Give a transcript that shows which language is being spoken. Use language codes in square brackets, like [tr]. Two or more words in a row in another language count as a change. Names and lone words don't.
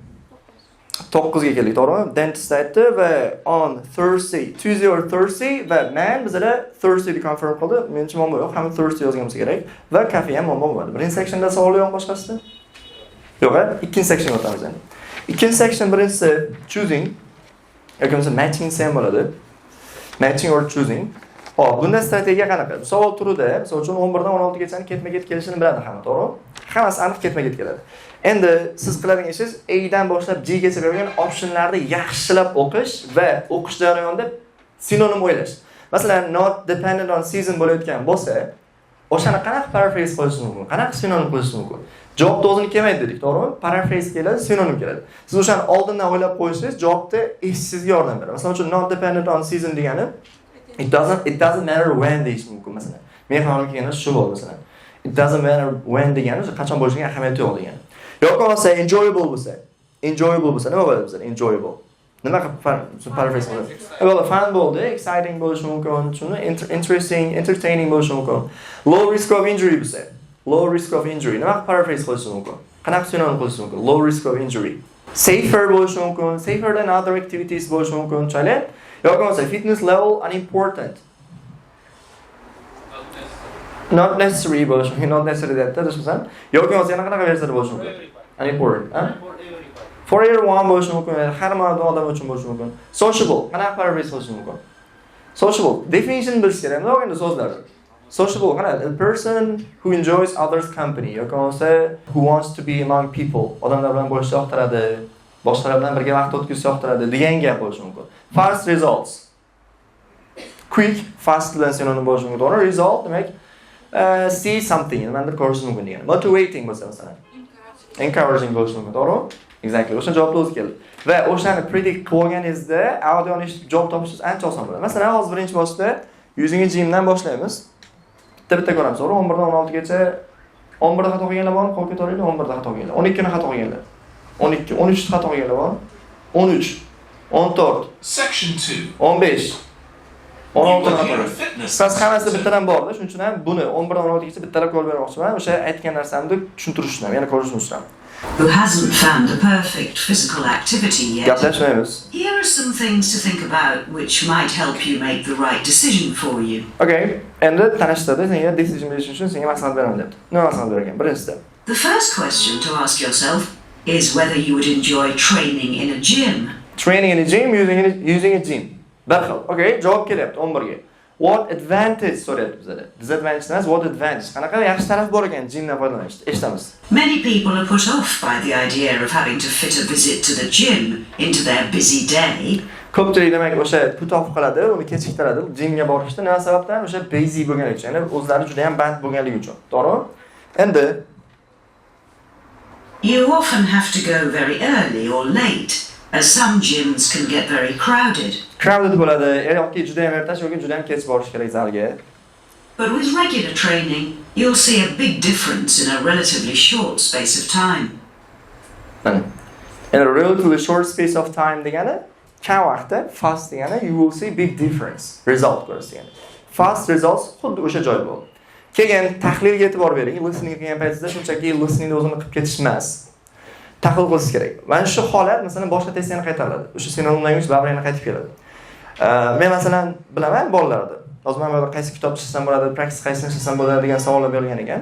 [uz] 9 ga keldik, to'g'rimi? Dentist aytdi va [en] on Thursday, Tuesday or Thursday [uz] va man bizda Thursday deb confirm qildi. Menimcha muammo yo'q, hamma Thursday yozgan bo'lsa kerak va kafe ham muammo bo'ladi. Birinchi sectionda savol yo'q boshqasida? Yo'q, ikkinchi sectionga o'tamiz endi. Ikkinchi section birinchisi choosing yoki bo'lmasa matching ham bo'ladi. [en] Matching or choosing. [uz] Hop, bunda strategiya qanaqa? Savol turida, misol uchun 11 dan 16 gacha ketma-ket kelishini biladi hamma, to'g'ri? Hammasi aniq ketma-ket keladi. Endi siz qiladigan ishingiz A dan boshlab G gacha berilgan optionlarni yaxshilab o'qish va o'qish jarayonida sinonim o'ylash. Masalan, [en] not dependent on season [uz] bo'layotgan bo'lsa, o'shani qanaqa paraphrase qilish mumkin? Qanaqa sinonim qilish mumkin? Javobda o'zini kelmaydi dedik, to'g'rimi? Paraphrase keladi, sinonim keladi. Siz o'shani oldindan o'ylab qo'yishingiz javobda eshitishingizga yordam beradi. Masalan, uchun [en] not dependent on season [uz] degani [en] it doesn't matter when [uz] deyish mumkin masalan. Men ham kelganda shu bo'ldi masalan. [en] It doesn't matter when [uz] degani qachon bo'lishiga ahamiyati yo'q degani. Yo'q bo'lsa enjoyable bo'lsa nima bo'ladi bizda? Enjoyable. Nima paraphrase qiladi? [en] Well, fun [uz] bo'ldi, exciting bo'lishi mumkin, shuni [en] interesting, entertaining [uz] bo'lishi mumkin. [en] Low risk of injury bo'lsa, low risk of injury [uz] nima paraphrase qilish mumkin? Qanaqa sinonim qilish mumkin? [en] Low risk of injury. Safer [uz] bo'lishi mumkin, [en] safer than other activities [uz] bo'lishi mumkin, chale. Yo'q bo'lsa [en] fitness level unimportant. Not necessary [uz] bo'lishi mumkin, [en] not necessary [uz] debda desam. Yo'q bo'lsa yana qanaqa versiyada bo'lishi mumkin? [en] Unimportant, For everyone [uz] bo'lishi mumkin, har bir odam uchun bo'lishi mumkin. Sociable, qanaqa paraphrase qilish mumkin? Sociable. Definition bilish kerak. Nima endi so'zlar? [en] Sociable, qana a person who enjoys others' company [uz] yoki bo'lmasa [en] who wants to be among people. [uz] Odamlar bilan bo'lishni yoqtiradi, boshqalar bilan birga vaqt o'tkazishni yoqtiradi degan gap bo'lishi mumkin. [en] Fast results. Quick, fast [uz] bilan sinonim bo'lishi mumkin. To'g'ri, result demak [en] see something, [uz] nimadir ko'rish mumkin degani. Motivating bo'lsa masalan. Encouraging bo'lishi mumkin, to'g'ri? Exactly. O'sha javobni o'zi keldi. Va o'shani predict qilganingizda audioni eshitib javob topishingiz ancha oson bo'ladi. Masalan, hozir birinchi bosqishda [en] using a gymdan [uz] boshlaymiz. Bitta ko'ramiz, to'g'ri? 11 dan 16 gacha 11 da xato qilganlar bormi? Qo'l ko'taringlar, 11 da xato qilganlar. 12 ni xato qilganlar. 12, 13 da xato qilganlar bormi? 13, 14, Section 2. 15, 16 [en] You [uz] xato [en] will hear a [uz] qilgan. [en] fitness [uz] Siz hammasida [en] test. [uz] bittadan bordi. Shuning uchun ham buni 11 dan 16 gacha bittalab ko'rib bermoqchiman. O'sha aytgan narsamni tushuntirish uchun ham, yana ko'rish uchun ham. [en] Who hasn't found a perfect physical activity yet. [uz] Gaplashmaymiz. [en] Here are some things to think about which might help you make the right decision for you. [uz] Okay, endi tanishtirdi, senga decision berish uchun senga maslahat beraman debdi. Nima maslahat bergan? Birinchisi. [en] The first question to ask yourself is whether you would enjoy training in a gym. Training in a gym, using a gym. [uz] Bir xil. Okay, javob kelyapti 11 ga. [en] What advantage [uz] so'rayapti bizda. Disadvantage emas, [en] what advantage. [uz] Qanaqa yaxshi taraf bor ekan gymdan foydalanishda? Eshitamiz. [en] Many people are put off by the idea of having to fit a visit to the gym into their busy day. [uz] Ko'pchilik demak o'sha [en] put off [uz] qiladi, uni kechiktiradi. Gymga borishda nima sababdan? O'sha busy bo'lganligi uchun, ya'ni o'zlari juda ham band bo'lganligi uchun. To'g'ri? Endi [en] You often have to go very early or late, as some gyms can get very crowded. [uz] crowded bo'ladi, yoki juda ham ertash yoki juda ham kech borish kerak zalga. [en] But with regular training, you'll see a big difference in a relatively short space of time. Mana. In a relatively short space of time [uz] degani, kam vaqtda fast degani [en] you will see big difference. [uz] Result ko'rasiz degani. [en] Fast results [uz] xuddi o'sha joy bo'ldi. Keyin tahlilga e'tibor bering. Listening qilgan paytingizda shunchaki listeningni o'zini qilib ketish emas. Tahlil qilish kerak. Mana shu holat masalan boshqa testni qaytaradi. O'sha [en] synonim language [uz] babrayni qaytib keladi. Men masalan bilaman bolalarda. Hozir men burada qaysi kitob ishlasam bo'ladi, practice qaysini ishlasam bo'ladi degan savollar berilgan ekan.